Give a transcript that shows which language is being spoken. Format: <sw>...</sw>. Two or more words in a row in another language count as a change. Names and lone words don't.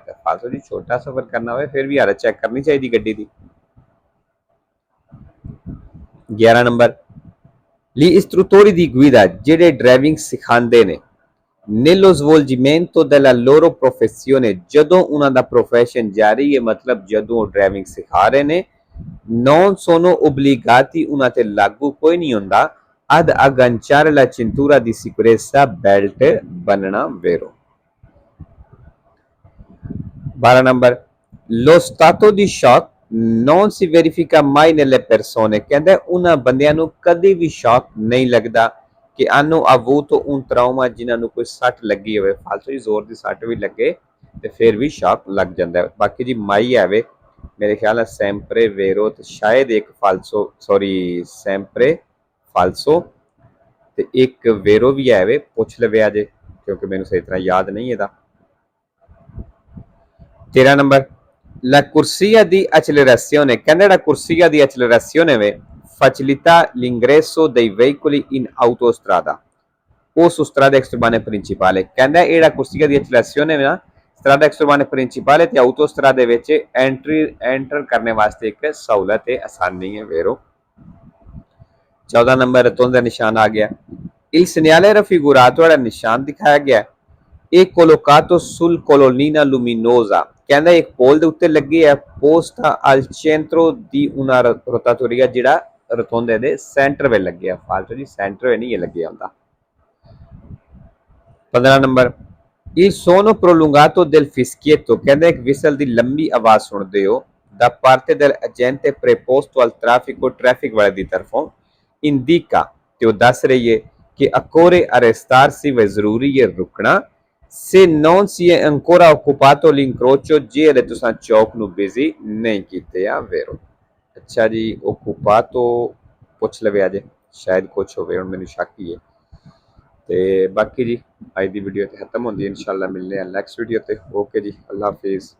<pa>ਤਾਂ ਫਾਲਤੂ ਜੀ ਛੋਟਾ ਸਫ਼ਰ ਕਰਨਾ ਹੋਵੇ ਫਿਰ ਵੀ ਹਾਲਤ ਚੈੱਕ ਕਰਨੀ ਚਾਹੀਦੀ ਗੱਡੀ ਦੀ।</pa> <it>11 ਨੰਬਰ gli istruttori di guida,</it> <pa>ਜਿਹੜੇ ਡਰਾਈਵਿੰਗ ਸਿਖਾਉਂਦੇ ਨੇ</pa> <it>nello svolgimento della loro professione,</it> <pa>ਜਦੋਂ ਉਹਨਾਂ ਦਾ profession ਜਾਰੀ ਹੈ मतलब ਜਦੋਂ ਡਰਾਈਵਿੰਗ ਸਿਖਾ ਰਹੇ ਨੇ</pa> <it>non sono obbligati,</it> <pa>ਉਹਨਾਂ ਤੇ ਲਾਗੂ ਕੋਈ ਨਹੀਂ ਹੁੰਦਾ</pa> <it>ad agganciare la cintura di sicurezza,</it> <pa>belt ਬੰਨਣਾ vero।</pa> <it>12 ਨੰਬਰ lo stato di shock non si verifica mai nelle persone,</it> <pa>ਕਹਿੰਦਾ ਉਹਨਾਂ ਬੰਦਿਆਂ ਨੂੰ ਕਦੇ ਵੀ ਸ਼ੌਕ ਨਹੀਂ ਲੱਗਦਾ ਕਿ</pa> <it>hanno avuto un trauma,</it> <pa>ਜਿਨ੍ਹਾਂ ਨੂੰ ਕੋਈ ਸੱਟ ਲੱਗੀ ਹੋਵੇ। ਫਾਲਤੂ ਜੀ ਜ਼ੋਰ ਦੀ ਸੱਟ ਵੀ ਲੱਗੇ ਤੇ ਫਿਰ ਵੀ ਸ਼ੌਕ ਲੱਗ ਜਾਂਦਾ ਹੈ। ਬਾਕੀ ਜੀ ਮਾਈ ਆਵੇ ਮੇਰੇ ਖਿਆਲ ਨਾਲ</pa> <it>sempre vero</it> <pa>ਤੇ ਸ਼ਾਇਦ ਇੱਕ ਫਾਲਸੋ ਸੌਰੀ</pa> <it>sempre falso</it> <pa>ਤੇ ਇੱਕ ਵੇਰੋ ਵੀ ਆਵੇ, ਪੁੱਛ ਲਵੇ ਅਜੇ ਕਿਉਂਕਿ ਮੈਨੂੰ ਸਹੀ ਤਰ੍ਹਾਂ ਯਾਦ ਨਹੀਂ ਇਹਦਾ।</pa> <it>13 ਨੰਬਰ la corsia di accelerazione,</it> <pa>ਕਹਿੰਦਾ ਜਿਹੜਾ</pa> <it>corsia di accelerazione ਵੇ facilita l'ingresso dei veicoli in autostrada o su strade extraurbane principali,</it> <pa>ਕਹਿੰਦਾ ਇਹ ਜਿਹੜਾ</pa> <it>corsia di accelerazione</it> <pa>ਵੇ ਨਾ</pa> <it>strada extraurbane principale</it> <pa>ਤੇ autostrade ਵਿੱਚ ਐਂਟਰ ਕਰਨੇ ਵਾਸਤੇ ਇੱਕ ਸਹੂਲਤ ਹੈ, ਆਸਾਨੀ ਹੈ vero। 14 ਨੰਬਰ ਰਤੋਂਦਾ ਨਿਸ਼ਾਨ ਆ ਗਿਆ</pa> <it>il segnale raffigurato,</it> <pa>ਜਿਹੜਾ ਨਿਸ਼ਾਨ ਦਿਖਾਇਆ ਗਿਆ ਇਹ</pa> <it>collocato sul colonnina luminosa,</it> <pa>ਕਹਿੰਦਾ ਇੱਕ ਪੋਲ ਦੇ ਉੱਤੇ ਲੱਗੀ ਹੈ</pa> <it>posta al centro di una rotatoria,</it> <pa>ਜਿਹੜਾ ਰਤੋਂਦੇ ਦੇ ਸੈਂਟਰ ਵਿੱਚ ਲੱਗਿਆ। ਫਾਲਤੂ ਜੀ ਸੈਂਟਰ ਵਿੱਚ ਨਹੀਂ ਇਹ ਲੱਗਿਆ ਹੁੰਦਾ। 15 ਨੰਬਰ</pa> <it>il suono prolungato del fischietto,</it> <pa>ਕਹਿੰਦਾ ਇੱਕ ਵਿਸਲ ਦੀ ਲੰਬੀ ਆਵਾਜ਼ ਸੁਣਦੇ ਹੋ</pa> <it>da parte dell'agente preposto al traffico,</it> <pa>ਟ੍ਰੈਫਿਕ ਵਾਲੇ ਦੀ ਤਰਫੋਂ indica, ਤੇ ਉਹ ਦੱਸ ਰਹੀ ਹੈ ਕਿ</pa> <it>occorre arrestarsi,</it> <pa>ਵੇ ਜ਼ਰੂਰੀ ਹੈ ਰੁਕਣਾ</pa> <it>se non si è ancora occupato l'incrocio,</it> <pa>ਜੇ ਹਲੇ ਤੁਸੀਂ ਚੌਕ ਨੂੰ ਬਿਜ਼ੀ ਨਹੀਂ ਕੀਤੇ ਆ vero। ਅੱਛਾ ਜੀ occupato ਪੁੱਛ ਲਵੇ ਅਜੇ ਸ਼ਾਇਦ ਕੁਛ ਹੋਵੇ, ਹੁਣ ਮੈਨੂੰ ਸ਼ੱਕ ਹੀ ਹੈ। ਤੇ ਬਾਕੀ ਜੀ ਅੱਜ ਦੀ ਵੀਡੀਓ ਤੇ ਖਤਮ ਹੁੰਦੀ ਹੈ, ਇਨਸ਼ਾਅੱਲਾ ਮਿਲਨੇ ਆ</pa> <en>next video</en> <pa>ਤੇ। ਓਕੇ ਜੀ,</pa> <ur>اللہ حافظ.</ur>